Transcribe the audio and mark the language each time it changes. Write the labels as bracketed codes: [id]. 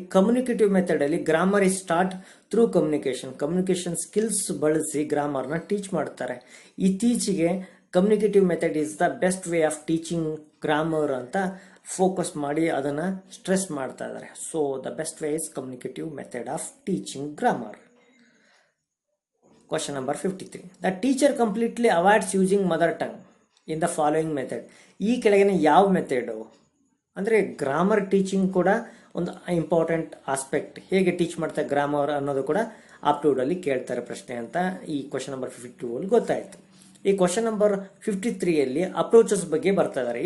[kn] Communicative ಮೆಥಡಲ್ಲಿ [en] grammar is start through communication skills [kn] ಬಳಸಿ ಗ್ರಾಮರ್ನ teach ಮಾಡ್ತಾರೆ. ಇತ್ತೀಚೆಗೆ [en] communicative method is the best way of teaching grammar [kn] ಅಂತ focus ಮಾಡಿ ಅದನ್ನು ಸ್ಟ್ರೆಸ್ ಮಾಡ್ತಾ ಇದ್ದಾರೆ. [en] So the best way is communicative method of teaching grammar. Question number 53. The teacher completely avoids using mother tongue in the following method. [kn] ಈ ಕೆಳಗಿನ ಯಾವ method ಅಂದರೆ grammar teaching ಕೂಡ ಒಂದು ಇಂಪಾರ್ಟೆಂಟ್ ಆಸ್ಪೆಕ್ಟ್. ಹೇಗೆ ಟೀಚ್ ಮಾಡ್ತಾರೆ ಗ್ರಾಮರ್ ಅನ್ನೋದು ಕೂಡ ಆಪ್ಟಿಟ್ಯೂಡಲ್ಲಿ ಕೇಳ್ತಾರೆ ಪ್ರಶ್ನೆ ಅಂತ ಈ ಕ್ವಶನ್ ನಂಬರ್ 52 ಗೊತ್ತಾಯಿತು. ಈ ಕ್ವಶನ್ ನಂಬರ್ 53ಯಲ್ಲಿ ಅಪ್ರೋಚಸ್ ಬಗ್ಗೆ ಬರ್ತಾ ಇದ್ದಾರೆ.